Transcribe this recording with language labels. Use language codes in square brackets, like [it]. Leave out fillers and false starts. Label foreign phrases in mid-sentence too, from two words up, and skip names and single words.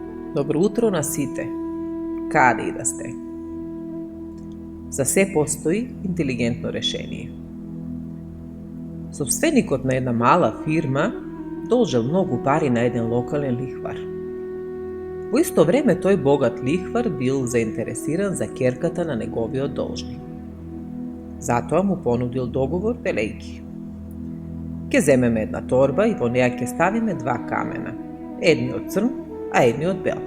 [mk] Добро утро на сите, каде и да сте. [sr] Za sve postoji inteligentno rešenje. [mk] Собственикот на една мала фирма должел многу пари на еден локален лихвар. Во исто време тој богат лихвар бил заинтересиран за ќерката на неговиот должник. Затоа му понудил договор велејќи: ќе земеме една торба и во неја ќе ставиме два камена, едниот црн, а едниот бел.